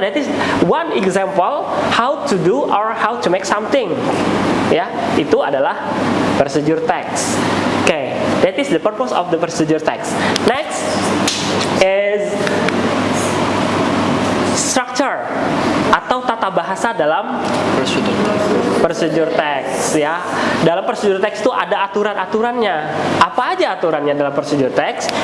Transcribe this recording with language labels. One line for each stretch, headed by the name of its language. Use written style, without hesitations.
English: That is one example how to do or how to make something.
Indonesian: Ya, itu adalah procedure text.
English: Okay, that is the purpose of the procedure text. Next is structure
Indonesian: atau tata bahasa dalam procedure text, ya. Dalam procedure text itu ada aturan-aturannya. Apa aja aturannya dalam procedure text?